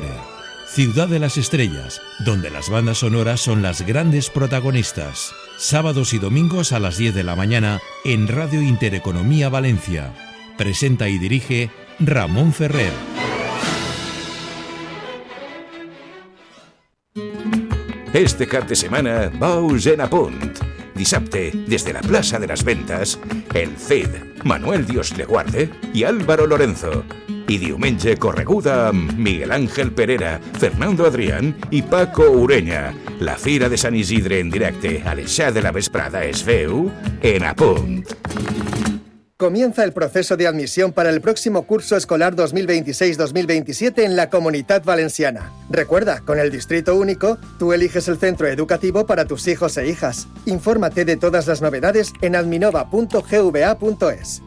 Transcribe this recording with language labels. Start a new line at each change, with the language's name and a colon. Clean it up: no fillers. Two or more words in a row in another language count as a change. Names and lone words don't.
Spanish: Ciudad de las Estrellas, donde las bandas sonoras son las grandes protagonistas. Sábados y domingos a las 10 de la mañana en Radio Intereconomía Valencia. Presenta y dirige Ramón Ferrer.
Catalan: Este cap de setmana, Bous en Apunt. Dissabte, des de la plaça de les Ventes, el Cid, Manuel Dios le guarde i Álvaro Lorenzo. I diumenge, correguda amb Miguel Ángel Perera, Fernando Adrián i Paco Ureña. La Fira de Sant Isidre en directe a les 7 de la vesprada es veu en Apunt.
Spanish: Comienza el proceso de admisión para el próximo curso escolar 2026-2027 en la Comunitat Valenciana. Recuerda, con el Distrito Único, tú eliges el centro educativo para tus hijos e hijas. Infórmate de todas las novedades en adminova.gva.es.